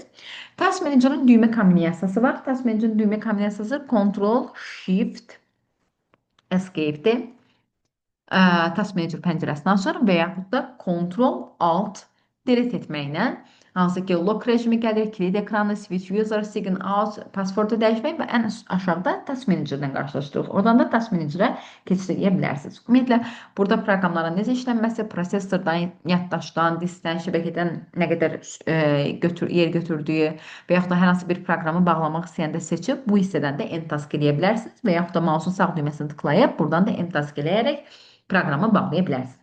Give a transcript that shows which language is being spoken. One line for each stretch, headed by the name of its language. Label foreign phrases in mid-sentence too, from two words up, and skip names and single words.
Azerbaijani: Task Manager-ın düymə kombinasiyası var. Task Manager-ın düymə kombinasiyası Ctrl, Shift, Escape-dir. Task Manager pəncərəsini açır və yaxud da Ctrl, Alt, Delete etməklə hansı ki, lock rejimi gəlir, kilit ekranı,
English: switch user, sign out,
Azerbaijani: passwordu dəyişmək və ən aşağıda Task Manager-dən qarşılaşdırırıq. Oradan da Task Manager-ə keçid edə bilərsiniz. Ümumiyyətlə, burada proqramların necə işlənməsi, prosesordan, yaddaşdan, diskdən, şəbəkədən nə qədər yer götürdüyü və yaxud da hər hansı bir proqramı bağlamaq istəyəndə seçib, bu hissədən də
English: End Task
Azerbaijani: eləyə bilərsiniz və yaxud da mouse'un sağ düyməsini tıklayıb, buradan da
English: End Task
Azerbaijani: eləyərək proqramı bağlaya bilərsiniz.